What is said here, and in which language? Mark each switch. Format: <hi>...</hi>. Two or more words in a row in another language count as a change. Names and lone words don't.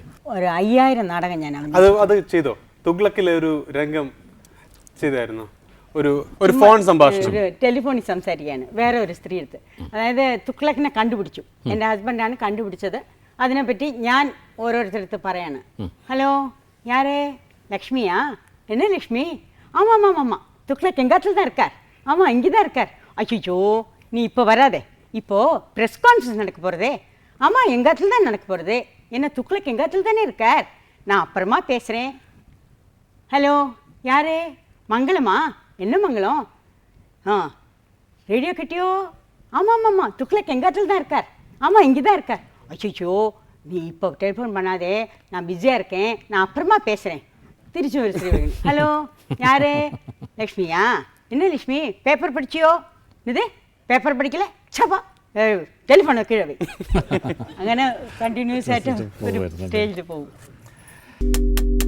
<ml>ഒരു 5000 നാടകം ഞാൻ അത് ചെയ്തോ? തുഗ്ലക്കിലെ ഒരു രംഗം ചെയ്തായിരുന്നു, ഒരു ഫോൺ സംഭാഷണം, ഒരു ടെലിഫോണിൽ സംസാരിക്കുകയാണ് വേറെ ഒരു സ്ത്രീ എടുത്ത്. അതായത് തുഗ്ലക്കിനെ കണ്ടുപിടിച്ചു, എൻ്റെ ഹസ്ബൻഡാണ് കണ്ടുപിടിച്ചത്. അതിനെപ്പറ്റി ഞാൻ ഓരോരുത്തരടുത്ത് പറയാണ്. ഹലോ,</ml> <ta>யாரே லக்ஷ்மியா? என்ன லக்ஷ்மி? ஆமாம் ஆமாம் ஆமாம், துக்ளக் எங்கள் இடத்துல தான் இருக்கார். ஆமாம், இங்கே தான் இருக்கார். அச்சோ, நீ இப்போ வராதே, இப்போது</ta> <en>press conference</en> <ta>நடக்க போகிறதே. ஆமாம், எங்கள் இடத்துல தான் நடக்க போகிறது. என்ன துக்ளக் எங்கள் இடத்துல தானே இருக்கார், நான் அப்புறமா பேசுகிறேன். ஹலோ, யாரு? மங்களமா? என்ன மங்களம்? ரேடியோ கிட்டியோ? ஆமாம் ஆமாம் ஆமாம், துக்ளக் எங்கள் இடத்துல தான் இருக்கார். ஆமாம், இங்கே தான் இருக்கார். அச்சோ, நீ இப்போ டெலிஃபோன் பண்ணாதே, நான் பிஸியாக இருக்கேன், நான் அப்புறமா பேசுகிறேன். திருச்சி ஒரு ஸ்ரீவகன். ஹலோ, யாரு? லக்ஷ்மியா? என்ன லக்ஷ்மி, பேப்பர் படிச்சியோ?</ta> <ml>இது പേപ്പർ പഠിക്കല ചപ്പാ ടെലിഫോൺ കീഴ അങ്ങനെ കണ്ടിന്യൂസ് ആയിട്ട് ഒരു സ്റ്റേജിൽ പോകും.</ml>